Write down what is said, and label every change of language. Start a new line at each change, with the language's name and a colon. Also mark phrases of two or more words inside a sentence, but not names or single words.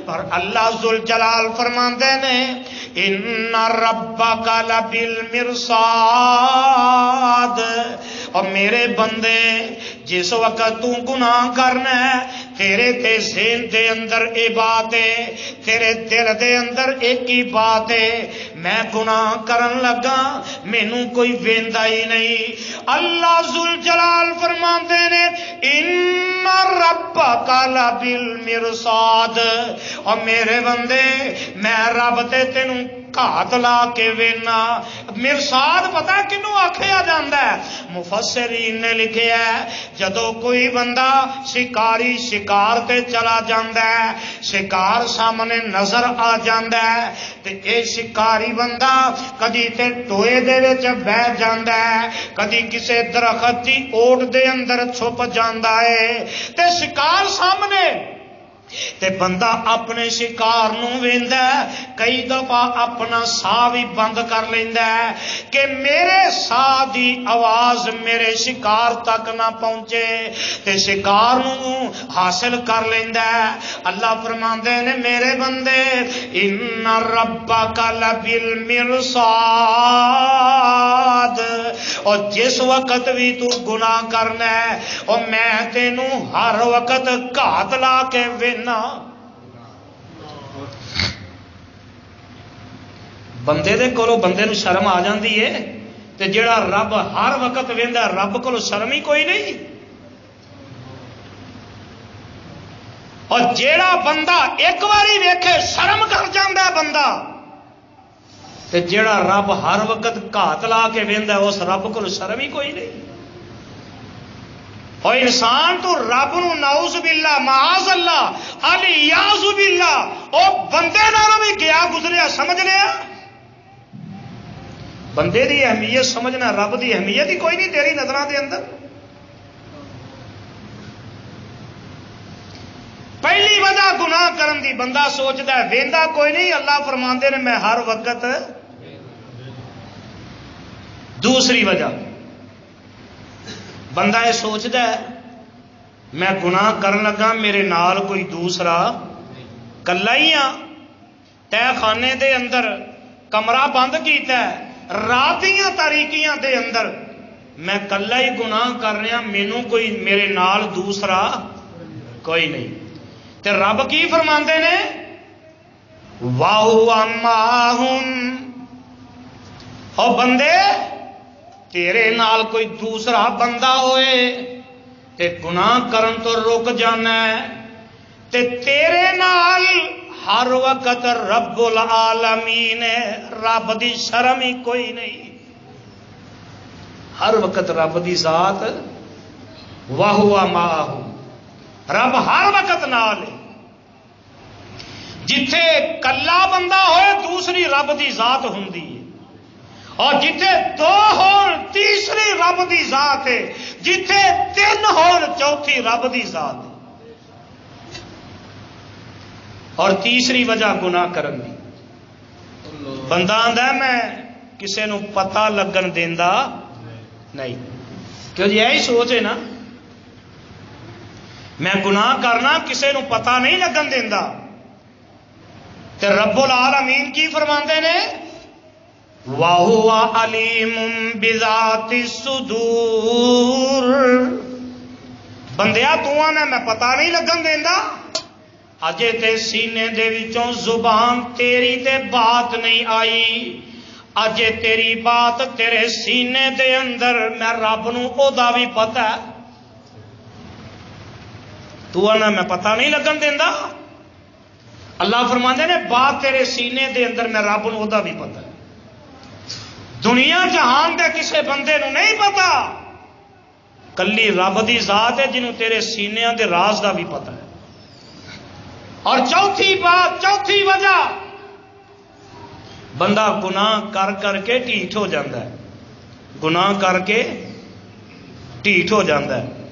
Punjabi: پر اللہ ذوالجلال فرماندے نے
Arabic: ان ربک لبالمرصاد،
Punjabi: اور میرے بندے جس وقت تو گناہ کرنا ہے تیرے تے ذہن دے اندر اے بات ہے، تیرے دل دے اندر ایک ہی بات ہے میں گناہ کرن لگا مینوں کوئی ویندا ہی نہیں۔ اللہ ذوالجلال فرماندے نے
Arabic: ان ربک لبالمرصاد،
Punjabi: اور میرے بندے میں رب تے تینوں گھات لا کے وینا۔ مرصاد پتہ کنوں آکھیا جاندا ہے؟ مفسرین نے لکھیا ہے جدو کوئی بندہ شکاری شکار تے چلا جاندا ہے، شکار سامنے نظر آ جاندا ہے تے اے شکاری بندہ کدی تے ٹوئے دے وچ بیٹھ جاندا ہے، کدی کسے درخت دی اوٹ دے اندر چھپ جاندا ہے تے شکار سامنے تے بندہ اپنے شکار نو ویندا ہے، کئی دفعہ اپنا ساہ بھی بند کر لیندا ہے کہ میرے ساہ دی آواز میرے شکار تک نہ پہنچے تے شکار نو حاصل کر لیندا ہے۔ اللہ فرماندے نے میرے بندے
Arabic: ان ربک لبالمرصاد،
Punjabi: اور جس وقت بھی تو گناہ کرنا ہے اور میں تینوں ہر وقت گھات لا کے وینا۔ بندے دے کولو بندے نو شرم آ جاندی ہے تے جڑا رب ہر وقت ویندا رب کولو شرم ہی کوئی نہیں۔ اور جیڑا بندہ ایک باری ویکھے شرم کر جاندا ہے بندہ، تے جیڑا رب ہر وقت گھات لا کے ویندا اس رب کولو شرم ہی کوئی نہیں۔ اور انسان تو رب نو
Arabic: نعوذ باللہ معاذ اللہ الیاذ باللہ
Punjabi: او بندے نالوں بھی گیا گزریا سمجھ لیا۔ بندے دی اہمیت سمجھنا، رب دی اہمیت ہی کوئی نہیں تیری نظراں دے اندر۔ پہلی وجہ گناہ کرن دی، بندہ سوچدا ہے ویندا کوئی نہیں، اللہ فرماندے نے میں ہر وقت۔ دوسری وجہ بندہ یہ سوچدا ہے میں گناہ کرن لگا میرے نال کوئی دوسرا، کلا ہی ہاں، تہ خانے دے اندر کمرہ بند کیتا ہے، رات دیاں تاریکیاں دے اندر میں کلا ہی گناہ کر رہا، مینوں کوئی میرے نال دوسرا کوئی نہیں۔ تے رب کی فرماندے نے
Arabic: وَهُوَ مَعَهُمْ،
Punjabi: او بندے تیرے نال کوئی دوسرا بندہ ہوئے تے گناہ کرن تو رک جانا ہے، تے تیرے نال ہر وقت رب العالمین ہے، رب دی شرم ہی کوئی نہیں، ہر وقت رب دی ذات
Arabic: وَهُوَ مَعَهُ،
Punjabi: رب ہر وقت نال ہے۔ جتھے کلا بندہ ہوئے دوسری رب دی ذات ہوندی ہے، اور جتھے دو ہون تیسری رب دی ذات ہے، جتھے تین ہون چوتھی رب دی ذات ہے۔ اور تیسری وجہ گناہ کرن دی، بندہ آندا ہے میں کسے نو پتہ لگن دیندا نہیں، کیوں جی یہی سوچ ہے نا، میں گناہ کرنا کسے نو پتہ نہیں لگن دیندا۔ تے رب العالمین کی فرماندے نے
Arabic: وَهُوَ عَلِيمٌ بِذَاتِ الصُّدُورِ،
Punjabi: بندیا تو آنا میں پتہ نہیں لگن دیندا، اجے تے سینے دے وچوں زبان تیری تے بات نہیں آئی، اجے تیری بات تیرے سینے دے اندر میں رب نو او دا بھی پتہ ہے، تو آنا میں پتہ نہیں لگن دیندا۔ اللہ فرماندے نے بات تیرے سینے دے اندر میں رب نو او دا بھی پتہ ہے۔ دنیا جہان دے کسے بندے نو نہیں پتا، کلی رب دی ذات ہے جنہوں تیرے سینے دے راز دا بھی پتا ہے۔ اور چوتھی بات، چوتھی وجہ، بندہ گناہ کر کر کے ٹھیٹ ہو جاندہ ہے، گناہ کر کے ٹھیٹ ہو جاندہ ہے۔